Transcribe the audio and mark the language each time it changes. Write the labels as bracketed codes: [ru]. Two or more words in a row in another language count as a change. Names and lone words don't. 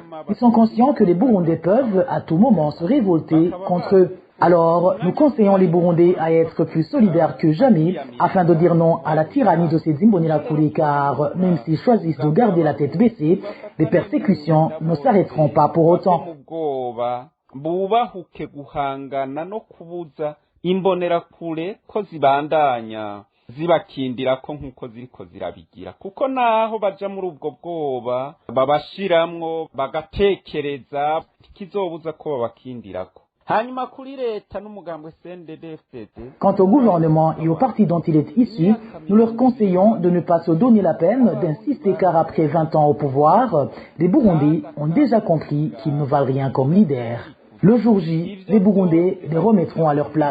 [fr] Ils sont conscients que les Burundais peuvent à tout moment se révolter contre eux. Alors, nous conseillons les Burundais à être plus solidaires que jamais afin de dire non à la tyrannie de ces Imbonerakure car même s'ils choisissent de garder la tête baissée, les persécutions ne s'arrêteront pas pour autant. [rn] Bubahuke guhangana no kubuza imbonerakure ko zibandanya zibakindirako nkuko ziriko zirabigira kuko naho baja muri ubwo bwoba babashiramwo bagatekereza kizobuza ko babakindirako. [fr] Quant au gouvernement et au parti dont il est issu, nous leur conseillons de ne pas se donner la peine d'insister car après 20 ans au pouvoir, les Burundais ont déjà compris qu'ils ne valent rien comme leaders. Le jour J, les Burundais les remettront à leur place.